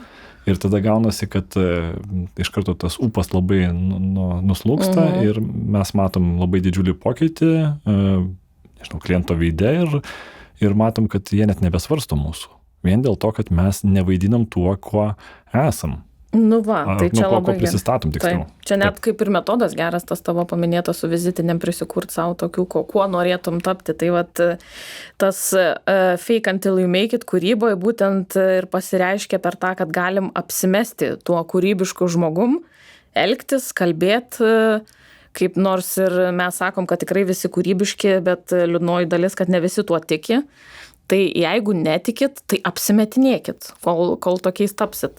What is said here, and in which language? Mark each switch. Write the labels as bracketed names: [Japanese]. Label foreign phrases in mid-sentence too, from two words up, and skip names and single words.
[Lithuanian] Ir tada gaunasi, kad iš karto tas ūpas labai nuslūksta ir mes matom labai didžiulį pokytį, kliento veide ir matom, kad jie net nebesvarsto mūsų. Vien dėl to, kad mes nevaidinam tuo, kuo esam. Tai čia labai ko prisistatom tiksliau. Čia net kaip ir metodas geras, tas tavo paminėtas su vizitiniam prisikurt savo tokių, kuo norėtum tapti. Tai vat tas [English] fake until you make it [Lithuanian] kūryboje būtent ir pasireiškia per tą, kad galim apsimesti tuo kūrybišku žmogum, elgtis, kalbėti, kaip nors ir mes sakom, kad tikrai visi kūrybiški, bet liūdnoji dalis, kad ne visi tuo tiki. Tai jeigu netikit, tai apsimetinėkit, kol tokiais tapsit.